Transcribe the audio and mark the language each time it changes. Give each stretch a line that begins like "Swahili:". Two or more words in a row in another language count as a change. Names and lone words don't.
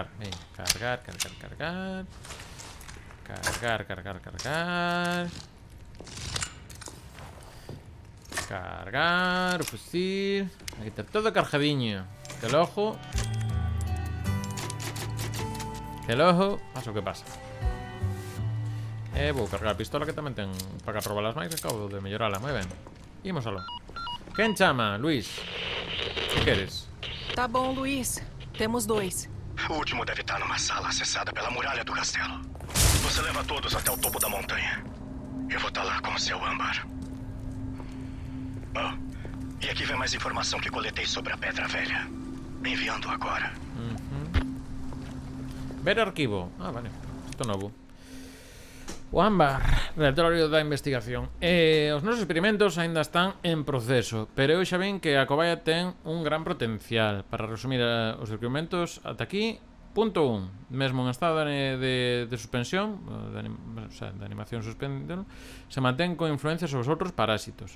Galician: Ven, cargar. Cargar o fusil. Aquí está todo cargadiño.
Spanish: Que el ojo.
Galician: Pasa o que pasa. Vou cargar a pistola que tamén ten para que robalas máis. Acabo de mellorala, moi ben. Imos aló. Quen chama, Luis? Que queres?
Portuguese: Tá bom, Luiz. Temos 2. O último deve estar numa sala acessada pela muralha do castelo. Você leva todos até o topo da montanha. Eu vou estar lá com o seu âmbar. Oh, e aqui vem mais informação que coletei sobre a Pedra Velha. Enviando agora. Ver arquivo.
Galician: Ah, vale. Isto novo. O ámbar, relatorio da investigación. Os nosos experimentos aínda están en proceso, pero eu xa ven que a cobaya ten un gran potencial. Para resumir os experimentos ata aquí, punto 1. Mesmo en estado de suspensión, de animación suspendida, se mantén con influencia sobre os outros parásitos.